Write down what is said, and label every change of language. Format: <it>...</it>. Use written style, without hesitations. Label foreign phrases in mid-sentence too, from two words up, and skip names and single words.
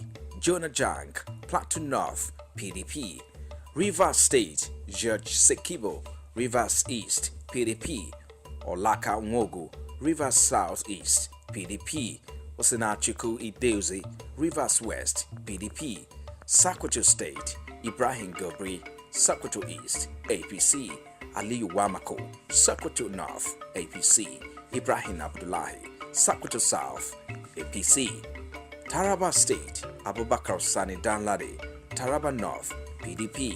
<en>Jonah Jang, Plateau North, PDP. Rivers State, George Sekibo, Rivers East, PDP. Olaka Nwogo, Rivers South East, PDP. Osinachiku Ideuzi, Rivers West, PDP. Sokoto State, Ibrahim Gobri, Sokoto East, APC. Aliyu Wamako, Sokoto North, APC. Ibrahim Abdullahi, Sokoto South, APC. Taraba State, Abubakar Sani Danladi, Taraba North, PDP.</en>